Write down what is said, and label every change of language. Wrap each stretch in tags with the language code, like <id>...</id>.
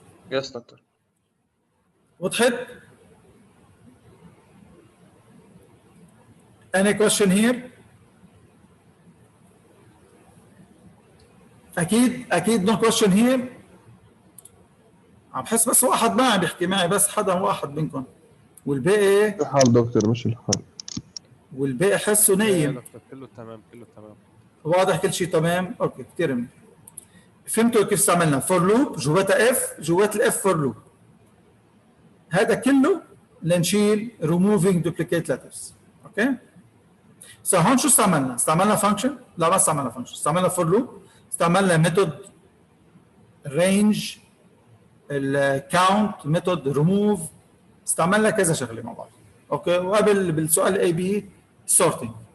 <en>Yes, doctor.</en> <ar>وضحت؟</ar> <en>Any question here?</en> <ar>أكيد</ar> <en>no question here.</en> <ar>عم بحس بس واحد ما عم بيحكي معي، بس حدا واحد منكم، والباقي الحال دكتور مش الحال. والباقي حسه يا نايم. دكتور كله تمام كله تمام. واضح كل شيء تمام؟ اوكي كثير منيح. فهمتوا كيف استعملنا فور لوب جواتها اف، جوات الاف فور لوب. هذا كله لنشيل</ar> <en>removing duplicate letters.</en> <ar>اوكي؟ سو هون شو استعملنا؟ استعملنا فانكشن؟ لا ما استعملنا فانكشن، استعملنا فور لوب، استعملنا ميثود رينج، الكاونت، ميثود ريموف، استعملنا كذا شغله مع بعض. اوكي؟ وقبل بالسؤال اي بي sorting.</ar>